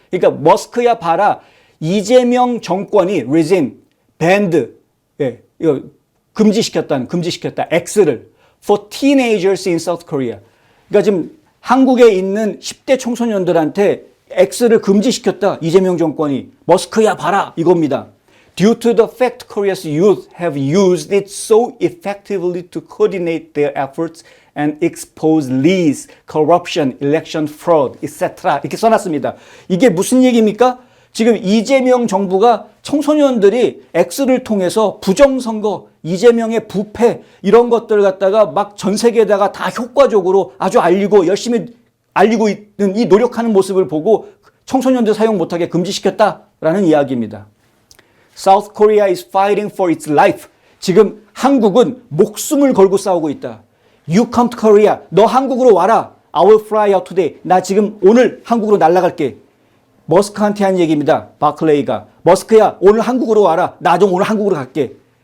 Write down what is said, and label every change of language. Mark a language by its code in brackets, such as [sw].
[ko] 그러니까 머스크야 봐라. 이재명 정권이 [en] resign, banned, [ko] 예, 이거 금지시켰다. [en] X를 for teenagers in South Korea. [ko] 그러니까 지금 한국에 있는 10대 청소년들한테 X를 금지시켰다. 이재명 정권이. 머스크야 봐라. 이겁니다. [en] Due to the fact Korea's youth have used it so effectively to coordinate their efforts and expose lies, corruption, election fraud, etc. [ko] 이렇게 써놨습니다. 이게 무슨 얘기입니까? 지금 이재명 정부가 청소년들이 X를 통해서 부정선거, 이재명의 부패 이런 것들 갖다가 막 전 세계에다가 다 효과적으로 아주 알리고 열심히 알리고 있는 이 노력하는 모습을 보고 청소년들 사용 못하게 금지시켰다라는 이야기입니다. [en] South Korea is fighting for its life. [ko] 지금 한국은 목숨을 걸고 싸우고 있다. [en] You come to Korea. [ko] 너 한국으로 와라. [en] I will fly out today. [ko] 나 지금 오늘 한국으로 날아갈게. 머스크한테 한 얘기입니다. 바클레이가. 머스크야 오늘 한국으로 와라. 나 좀 오늘 한국으로 갈게.